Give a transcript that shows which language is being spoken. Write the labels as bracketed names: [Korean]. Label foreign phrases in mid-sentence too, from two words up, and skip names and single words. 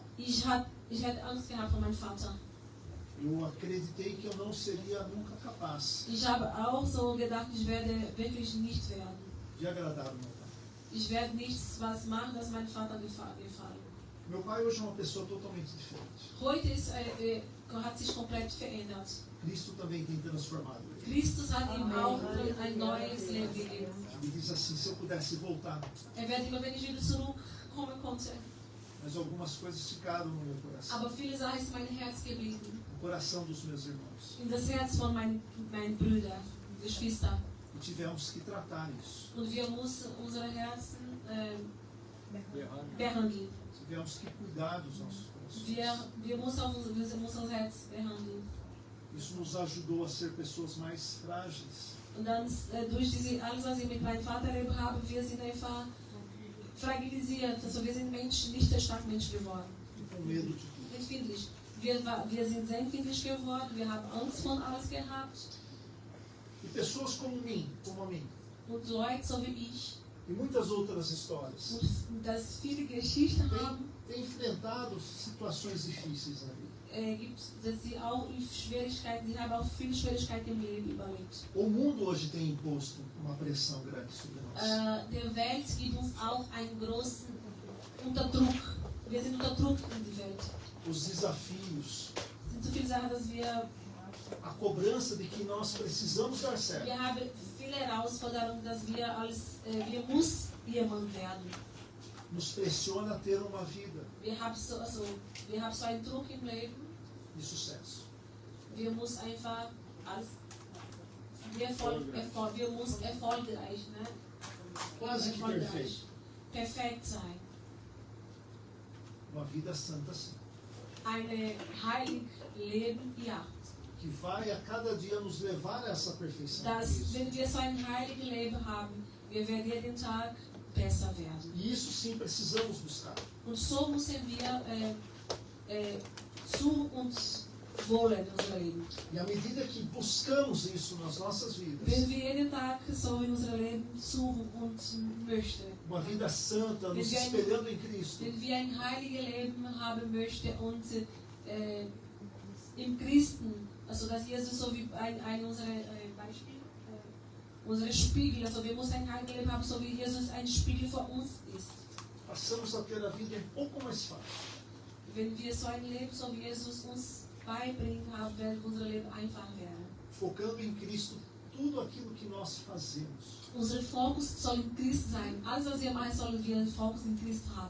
[German] Ich hatte Angst gehabt vor meinem Vater. [Portuguese] Eu acreditei que eu não seria nunca capaz [German] Ich habe auch so gedacht, ich werde wirklich nicht werden. [Portuguese] de agradar o meu pai. [German] Ich werde nichts was machen, das meinem Vater gefallen. [Portuguese] Meu pai hoje é uma pessoa totalmente diferente. [German] Heute hat sich komplett verändert. [Portuguese] Cristo também tem transformado ele. [German] Christus hat ihm auch ein neues Leben gegeben. [Portuguese] Ele diz assim, se eu pudesse voltar, [German] Wird immer, wenn ich wieder zurückkommen konnte. [Portuguese] mas algumas coisas ficaram no meu coração. [German] Aber viele Sachen ist in mein Herz geblieben. [Portuguese] No coração dos meus irmãos. [German] In das Herz von meinen Brüdern, Geschwistern. [Portuguese] E tivemos que tratar isso. [German] Und wir mussten unsere Herzen behandeln. [Portuguese] Tivemos que cuidar dos nossos corações. [German] Wir müssen unser Herz behandeln. [Portuguese] Isso nos ajudou a ser pessoas mais frágeis. [German] Und dann durch alles, was ich mit meinem Vater erlebt habe, wir sind einfach fragilisiert. Also wir sind Menschen, nicht der Starkmensch geworden. [Portuguese] E com medo de tudo. [German] Empfindlich. Wir sind sehr empfindlich geworden. Wir haben Angst von alles gehabt. [Portuguese] E pessoas como a mim, [German] Und Leute so wie ich. [Portuguese] e muitas outras histórias, [German] Und dass viele Geschichten haben, [Portuguese] têm enfrentado situações difíceis na vida. [German] gibt dass sie auch Schwierigkeiten, die haben auch viele Schwierigkeiten im Leben überlebt. [Portuguese] O mundo hoje tem imposto uma pressão grande sobre nós. [German] Die Welt gibt uns auch einen großen Unterdruck. Wir sind unter Druck in die Welt. [Portuguese] Os desafios, [German] Es sind so viele Sachen, dass wir [Portuguese] a cobrança de que nós precisamos dar certo. [German] haben viele Herausforderungen, dass wir muss jemand werden. [Portuguese] Nos pressiona a ter uma vida [German] Wir haben so einen Druck im Leben. [Portuguese] de sucesso. [German] Wir müssen einfach wir müssen erfolgreich, ne? [Portuguese] Quase que perfeito. [German] Perfekt sein. [Portuguese] Uma vida santa sim. [German] Eine heilig Leben, ja. [Portuguese] Que vai a cada dia nos levar a essa perfeição. [German] Wenn wir so ein heiliges Leben haben, wir werden jeden Tag besser werden. [Portuguese] E isso sim precisamos buscar. [German] Und so müssen wir zu uns Wohl in unserem Leben. [Portuguese] E à medida que buscamos isso nas nossas vidas, [German] Wenn wir jeden Tag so in unserem Leben suchen und möchten, [Portuguese] uma vida santa, nos espelhando em Cristo, [German] wenn wir ein heiliges Leben haben möchten und im Christen, also dass Jesus so wie ein unserer Beispiel, unsere Spiegel, also wir müssen ein heiliges Leben haben, so wie Jesus ein Spiegel für uns ist. [Portuguese] passamos a ter a vida pouco mais fácil. [German] Wenn wir so ein Leben, so wie Jesus uns beibringen haben, wird unser Leben einfach werden. [Portuguese] Focando em Cristo tudo aquilo que nós fazemos. [German] Unser Fokus soll in Christ sein. Alles, was wir machen, sollen wir den Fokus in Christ haben.